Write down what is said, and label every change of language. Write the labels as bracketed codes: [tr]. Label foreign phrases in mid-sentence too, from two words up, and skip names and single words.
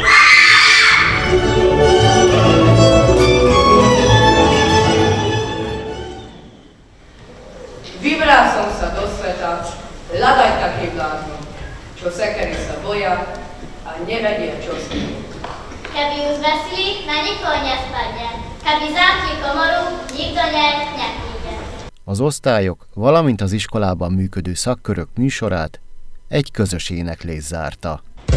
[sk] Vybral som sa do sveta, hľadaj taký bláznom, čo sekery sa boja a nevedia, čo s tým. Keby ju zvesili, na nikoho nespadne. Keby zamkli komoru, nikto nepríde. [hu] Az osztályok, valamint az iskolában működő szakkörök műsorát egy közös éneklés zárta.